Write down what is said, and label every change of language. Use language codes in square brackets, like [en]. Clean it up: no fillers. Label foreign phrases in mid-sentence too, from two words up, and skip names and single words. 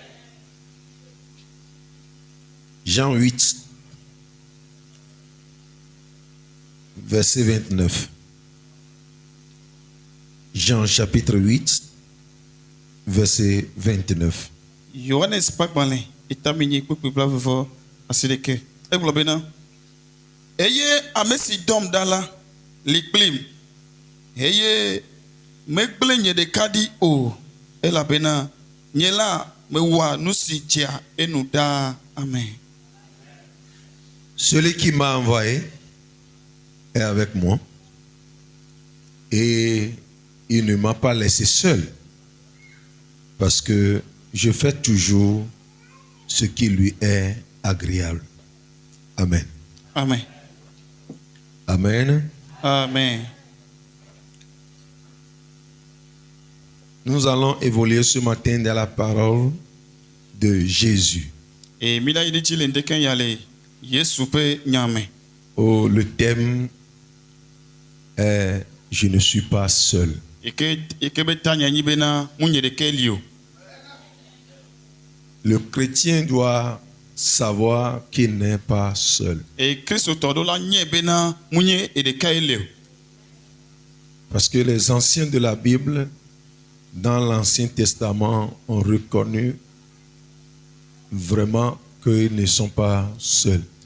[fr] Jean 8, verset 29. Jean chapitre 8, verset 29. [ee] Johannes Pakmalin etamini kpokpoe blavovɔ asideke egblɔ bena eye ame si dɔm ɖa la li kplim eye megblẽ nye ɖeka ɖi o elabena nye la mewɔa nu si dzea enu ɖaa. Amen. [fr] Celui qui m'a envoyé est avec moi et il ne m'a pas laissé seul parce que je fais toujours ce qui lui est agréable. Amen. Amen. Amen. Amen. Nous allons évoluer ce matin dans la parole de Jésus. [ee] Et mila yidi le ndeken yale Yesu pe nyame. [fr] Oh, le thème est je ne suis pas seul. Le chrétien doit savoir qu'il n'est pas seul. Parce que les anciens de la Bible, dans l'Ancien Testament, ont reconnu vraiment qu'ils ne sont pas seuls.